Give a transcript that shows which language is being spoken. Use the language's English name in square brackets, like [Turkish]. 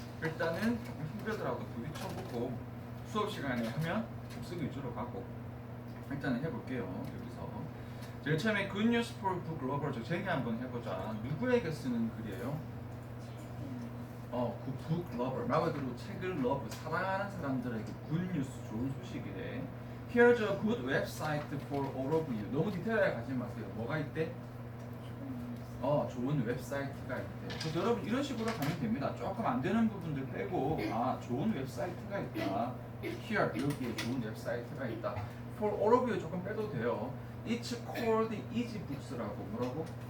[Korean] 일단은 조금 힘들더라도 부딪혀보고 수업 시간에 하면 복습 위주로 가고 일단은 해볼게요. 여기서 제일 처음에 Good News for Book Lover 제니 한번 해보자. 누구에게 쓰는 글이에요? 그 Book Lover 말 그대로 책을 love 사랑하는 사람들에게 good news 좋은 소식이래. [English] Here's a good website for all of you. [Korean] 너무 디테일하게 가지 마세요. 뭐가 있대? 좋은 웹사이트가 있대. 그래서 여러분 이런 식으로 가면 됩니다. 조금 안 되는 부분들 빼고 좋은 웹사이트가 있다. Here 여기에 좋은 웹사이트가 있다. [English] For all of you [Korean] 조금 빼도 돼요. [English] It's called EasyBooks라고 [Korean] 뭐라고?